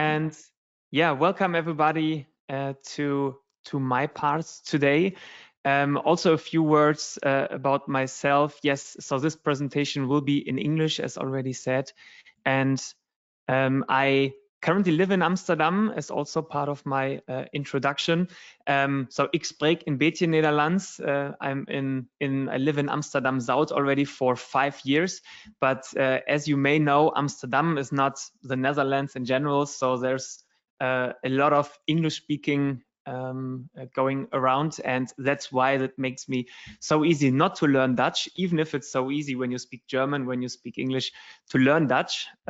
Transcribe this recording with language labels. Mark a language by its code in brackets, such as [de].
[en] And yeah, welcome everybody to my parts today. Also a few words about myself. Yes, so this presentation will be in English, as already said. And I currently live in Amsterdam, as also part of my introduction. [nl] So ik spreek een beetje Nederlands. [en] I live in Amsterdam South already for 5 years. But as you may know, Amsterdam is not the Netherlands in general. So there's a lot of English-speaking going around, and that's why that makes me so easy not to learn Dutch, even if it's so easy when you speak German, when you speak English, to learn Dutch.